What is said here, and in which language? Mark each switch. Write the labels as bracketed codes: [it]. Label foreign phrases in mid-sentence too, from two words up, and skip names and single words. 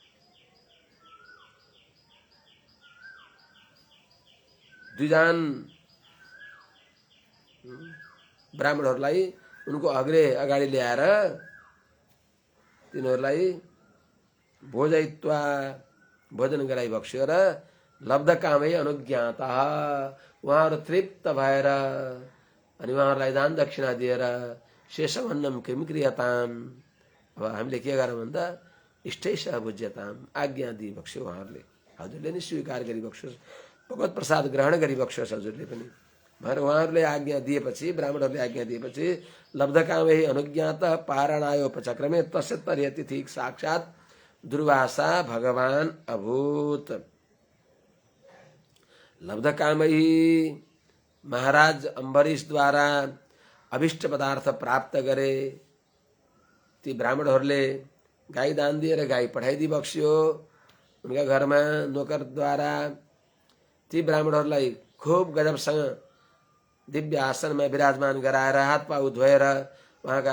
[ne] द्विजान ब्राह्मणहरूलाई उनको अगाडि ल्याएर तिनीहरूलाई भोजयित्वा भोजन गराइ बक्स्यो र [sa] लब्ध कामै अनुज्ञाता। [ne] उहाँहरू तृप्त भएर अनि उहाँहरूलाई दान दक्षिणा दिएर [sa] शेषभन्नम किम क्रियताम। [ne] अब हामीले के गरौँ भन्दा [sa] इष्टैसह भुज्यताम, [ne] आज्ञा दिई बक्स्यो। उहाँहरूले हजुरले नै स्वीकार गरी बक्स्योस्, भगवत प्रसाद ग्रहण गरी बक्स्योस् हजुरले पनि भनेर उहाँहरूले आज्ञा दिएपछि, ब्राह्मणहरूले आज्ञा दिएपछि [sa] लब्धकामै अनुज्ञात पारणायोपचक्रमे तस्य तर्यतिथि साक्षात् दुर्वासा भगवान अभूत। [ne] लब्धकामै महाराज अम्बरीशद्वारा अभिष्ट पदार्थ प्राप्त गरे। ती ब्राह्मणहरूले गाई दान दिएर गाई पठाइदिई बक्स्यो उनका घरमा नोकरद्वारा। ती ब्राह्मणहरूलाई खूब गजबसँग दिव्य आसनमा विराजमान गराएर हात पाउ धोएर उहाँका